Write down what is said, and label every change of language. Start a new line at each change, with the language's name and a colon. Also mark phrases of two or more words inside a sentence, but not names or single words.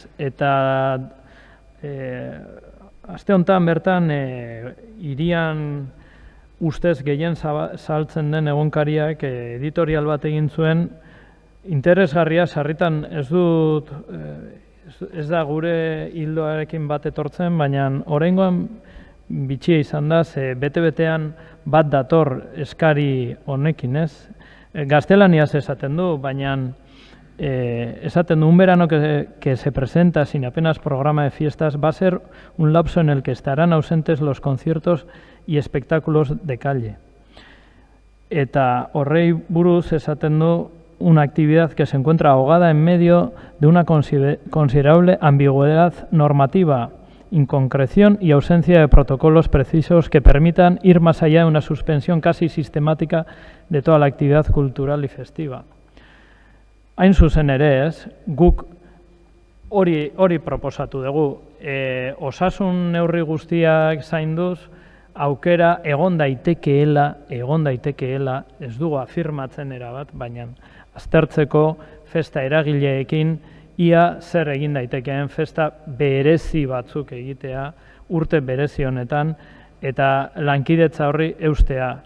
Basque: Eta aste honetan bertan hirian ustez gehien saltzen den egunkariak editorial bat egin zuen interesgarria, sarritan ez da gure hildoarekin bat etortzen, baina oraingoan bitxia izan da, bete-betean bat dator eskari honekin, ez? Gaztelaniaz esaten du, baina esaten du,
Spanish: un verano que se presenta sin apenas programa de fiestas va a ser un lapso en el que estarán ausentes los conciertos y espectáculos de calle.
Basque: Eta horrei buruz esaten du,
Spanish: una actividad que se encuentra ahogada en medio de una considerable ambigüedad normativa, inconcreción y ausencia de protocolos precisos que permitan ir más allá de una suspensión casi sistemática de toda la actividad cultural y festiva.
Basque: Hain zuzen ere ez, guk hori proposatu dugu, osasun neurri guztiak zainduz, aukera egon daitekeela, ez dugu afirmatzen erabat, baina aztertzeko festa eragileekin, ia zer egin daitekeen festa berezi batzuk egitea, urte berezi honetan, eta lankidetza horri eustea.